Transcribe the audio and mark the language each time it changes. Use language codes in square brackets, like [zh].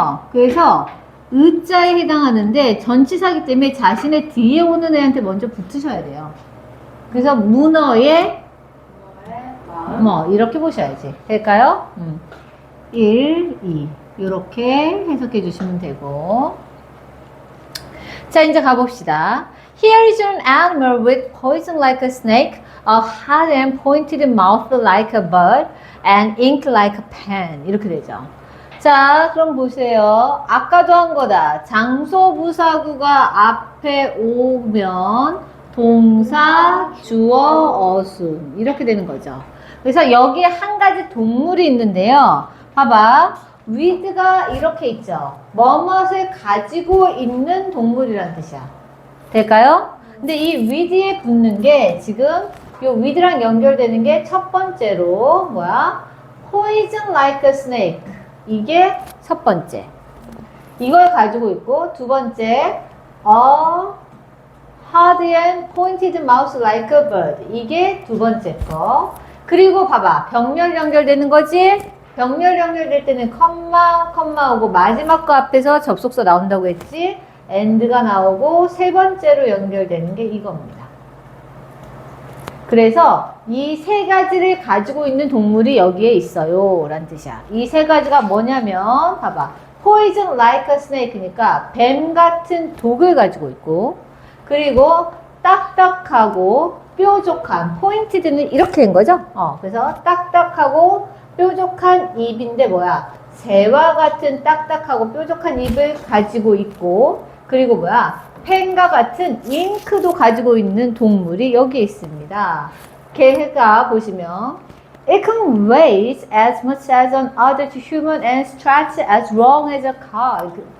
[ko] 그래서, 의자에 해당하는데, 전치사기 때문에 자신의 뒤에 오는 애한테 먼저 붙으셔야 돼요. 그래서, 문어의, 마음. 이렇게 보셔야지. 될까요? 1, 2. 이렇게 해석해 주시면 되고. 자, 이제 가봅시다. [en] Here is an animal with poison like a snake, a hard and pointed mouth like a bird, and ink like a pen. [ko] 이렇게 되죠. 자, 그럼 보세요. 아까도 한 거다. 장소 부사구가 앞에 오면 동사, 주어, 어순. 이렇게 되는 거죠. 그래서 여기에 한 가지 동물이 있는데요. 봐봐. with가 이렇게 있죠. 뭐뭇을 가지고 있는 동물이라는 뜻이야. 될까요? 근데 이 with에 붙는 게 지금 요 with랑 연결되는 게 첫 번째로 뭐야? [en] poison like a snake. [ko] 이게 첫 번째. 이걸 가지고 있고 두 번째 [en] hard and pointed mouth like a bird. [ko] 이게 두 번째 거. 그리고 봐봐. 병렬 연결되는 거지? 병렬 연결될 때는 컴마 오고 마지막 거 앞에서 접속사 나온다고 했지? and가 나오고 세 번째로 연결되는 게 이겁니다. 그래서 이 세 가지를 가지고 있는 동물이 여기에 있어요 라는 뜻이야. 이 세 가지가 뭐냐면 봐봐. [en] poison like a snake [ko] 니까 뱀 같은 독을 가지고 있고 그리고 딱딱하고 뾰족한 pointed는 이렇게 된 거죠. 그래서 딱딱하고 뾰족한 입인데 뭐야? 새와 같은 딱딱하고 뾰족한 입을 가지고 있고 그리고 뭐야? 펜과 같은 잉크도 가지고 있는 동물이 여기 있습니다. 걔가 보시면 [en] It can weigh as much as an adult human and stretch as long as a car.